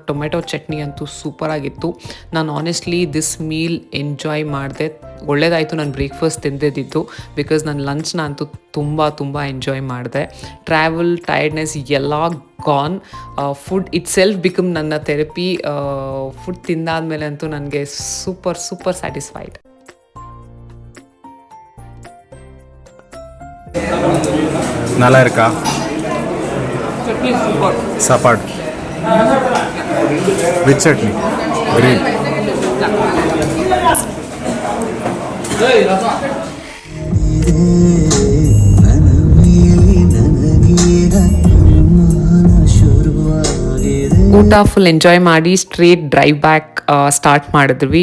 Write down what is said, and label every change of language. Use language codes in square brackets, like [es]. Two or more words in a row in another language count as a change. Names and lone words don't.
[kn] ಟೊಮೆಟೊ ಚಟ್ನಿ ಅಂತೂ ಸೂಪರಾಗಿತ್ತು. ನಾನು [en] honestly this meal enjoy [kn] ಮಾಡಿದೆ. ಒಳ್ಳೇದಾಯಿತು ನಾನು ಬ್ರೇಕ್ಫಾಸ್ಟ್ ತಿಂದಿದ್ದು, ಬಿಕಾಸ್ ನನ್ನ ಲಂಚ್ನ ಅಂತೂ ತುಂಬ ಎಂಜಾಯ್ ಮಾಡಿದೆ. [en] travel tiredness ಎಲ್ಲ gone. food it self become ನನ್ನ ಥೆರಪಿ. [kn] ಫುಡ್ ತಿಂದಾದ್ಮೇಲೆ ಅಂತೂ ನನಗೆ [en] super satisfied. [ta] நல்லா இருக்கா சாப்பாடு? [en] with chutney green. [kn] ಊಟ [en] full enjoy [kn] ಮಾಡಿ [en] straight drive back start [kn] ಮಾಡಿದ್ವಿ.